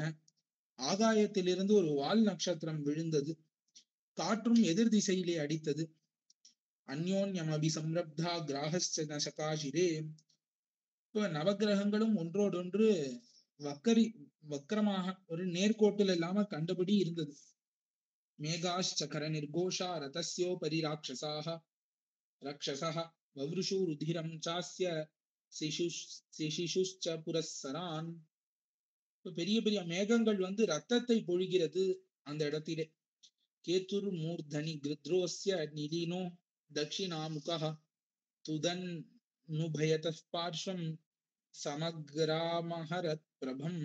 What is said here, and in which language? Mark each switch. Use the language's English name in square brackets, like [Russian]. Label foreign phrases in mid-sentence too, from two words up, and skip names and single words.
[Tamil] ஆகாயத்திலிருந்து ஒரு வால் நட்சத்திரம் விழுந்தது, காற்றும் எதிர் திசையிலே அடித்தது. [Sanskrit] अन्योन्यम् अभिसंरब्धा ग्राहाश्च नचकाशिरे. [Tamil] இப்ப நவகிரகங்களும் ஒன்றோடொன்று வக்கரமாக ஒரு நேர்கோட்டில் இல்லாம கண்டபடி இருந்தது. [Sanskrit] मेघाश्च करनिर्घोषा रथस्योपरि राक्षसाः रक्षसः ववृषु रुधिरं चास्य सिसिषुश्च पुरस्सरान्. [Tamil] பெரிய பெரிய மேகங்கள் வந்து ரத்தத்தை பொழிகிறது அந்த இடத்திலே. [Sanskrit] केतुर् मूर्धनि गृध्रोस्य निलीनो दक्षिणामुखः तुदन् नुभयतः पार्श्वं समग्रमहरत् प्रभम्.